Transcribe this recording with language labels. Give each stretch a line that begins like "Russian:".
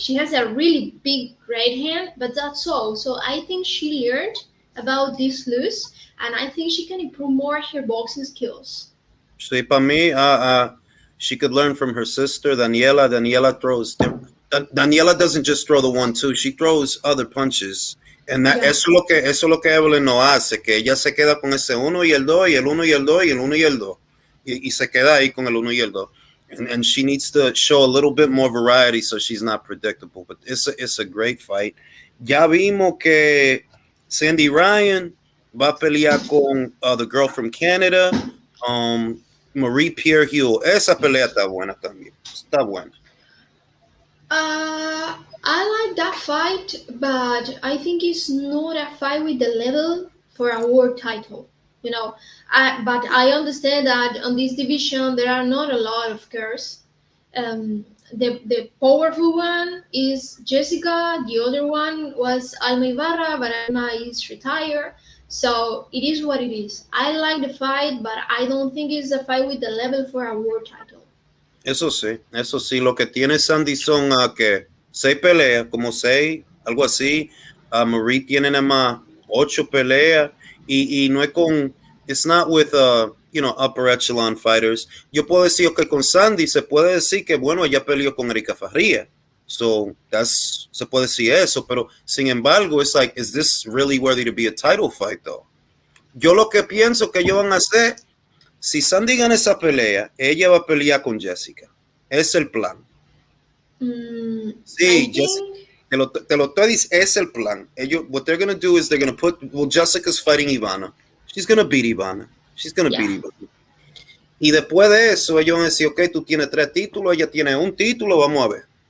English: She has a really big right hand, but that's all. So I think she learned about this lose, and I think she can improve more her boxing skills. See,
Spanish: para mí,
English: she could learn from her sister, Daniela. Daniela doesn't just throw the 1-2, she throws other punches. And Yeah.
Spanish: eso es lo que Evelyn no hace, que ella se queda con ese uno y el 2 y el uno y el 2 y el uno y el 2. Y se queda ahí con el uno y el 2.
English: And she needs to show a little bit more variety so she's not predictable. But it's a great fight.
Spanish: Ya vimos que Sandy Ryan va a pelear con
English: the girl from Canada. Um, Marie Pierre Hugh.
Spanish: Esa pelea está buena también. Está buena.
English: I like that fight, but I think it's not a fight with the level for a world title. You know, but I understand that on this division there are not a lot of girls. The powerful one is Jessica. The other one was Alma Ibarra, but Alma is retired. So it is what it is. I like the fight, but I don't think it's a fight with the level for a world title.
Spanish: Eso sí, eso sí. Lo que tiene Sandy son que 6 peleas, como 6, algo así. Marie tiene nada más 8 peleas y no es con,
English: it's not with, upper echelon fighters.
Spanish: Yo puedo decir que con Sandy se puede decir que, bueno, ella peleó con Erika Farría.
English: So,
Spanish: se puede decir eso, pero sin embargo,
English: it's like, is this really worthy to be a title fight, though?
Spanish: Yo lo que pienso que ellos van a hacer, si Sandy gana esa pelea, ella va a pelear con Jessica. Es el plan.
English: I
Spanish: Sí, Jessica.
English: think
Spanish: Te lo estoy diciendo, es el plan. Ellos,
English: what they're going to do is they're going to Jessica's fighting Ivana. She's going to beat Ivana. She's going to yeah. beat Ivana.
Spanish: Y después de eso, ellos van a decir, ok, tú tienes 3 títulos, ella tiene un título, vamos a ver.